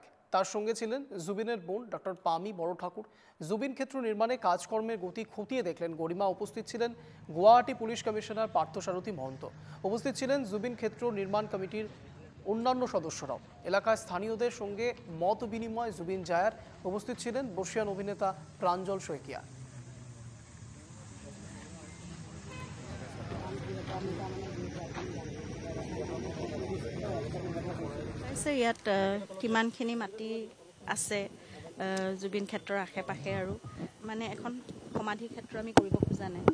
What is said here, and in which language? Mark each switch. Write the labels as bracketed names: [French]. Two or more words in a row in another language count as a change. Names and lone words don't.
[Bangla] তার সঙ্গে ছিলেন জুবিনের বোন ডক্টর পামি বড় ঠাকুর। জুবিন ক্ষেত্র নির্মাণে কাজকর্মের গতি খতিয়ে দেখলেন গরিমা। উপস্থিত ছিলেন গুয়াহাটি পুলিশ কমিশনার পার্থসারথী মহন্ত। উপস্থিত ছিলেন জুবিন ক্ষেত্র নির্মাণ কমিটির অন্যান্য সদস্যরাও। এলাকায় স্থানীয়দের সঙ্গে মত বিনিময় জুবিন জায়ার। উপস্থিত ছিলেন বর্ষিয়ান অভিনেতা প্রাঞ্জল শইকিয়া। [Assamese] ইয়াত কিমানখিনি মাটি আছে জুবিন ক্ষেত্ৰৰ আশে পাশে আৰু মানে এখন সমাধি ক্ষেত্ৰ আমি কৰিব খোজা নাই।